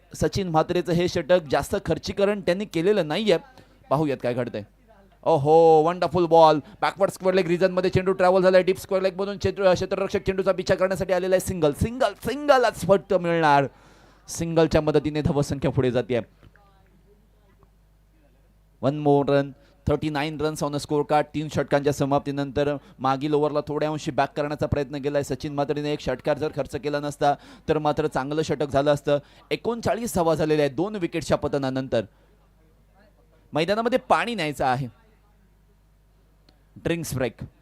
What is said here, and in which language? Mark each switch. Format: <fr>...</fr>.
<mr>सचिन म्हात्रेचं हे षटक जास्त खर्चीकरण त्यांनी केलेलं नाहीये. पाहूयात काय घडतंय. ओहो wonderful ball backward square leg region मध्ये चेंडू ट्रॅव्हल झालाय. डीप स्क्वेअर लेग मधून क्षेत्ररक्षक चेंडूचा पिछा करण्यासाठी आलेला आहे. सिंगल सिंगल सिंगल आज फक्त मिळणार. सिंगलच्या मदतीने धावसंख्या पुढे जाते.</mr> <en>1 more run 39 runs on the score card.</en> <mr>3 षटकांच्या समाप्तीनंतर मागील ओव्हरला थोड्या अंशी बॅक करण्याचा प्रयत्न केलाय सचिन मात्रेने. एक षटकार जर खर्च केला नसता तर मात्र चांगलं षटक झालं असतं. 39 धावा झालेल्या आहेत 2 विकेटच्या पतनानंतर. मैदानामध्ये पाणी न्यायचं आहे. Drinks break.</mr>